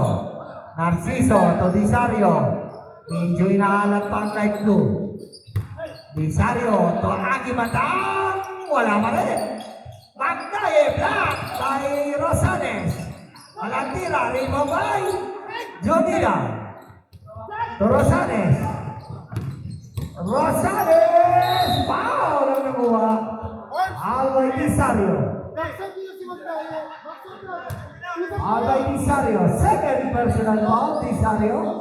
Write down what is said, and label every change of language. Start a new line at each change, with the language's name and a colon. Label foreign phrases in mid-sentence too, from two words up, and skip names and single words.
English: Narciso to Disario.
Filipino: Medyo inaalat pa ang
English: light blue. Disario to Agimatang.
Filipino: Wala pa rin.
English: Magnae, black by Rosales.
Filipino: Walang tira,
English: rebound by Jodira. To Rosales. Rosales!
Filipino: Foul ang nakuha. Albay Disario. Albay Disario.
English: Second personal foul, Disario.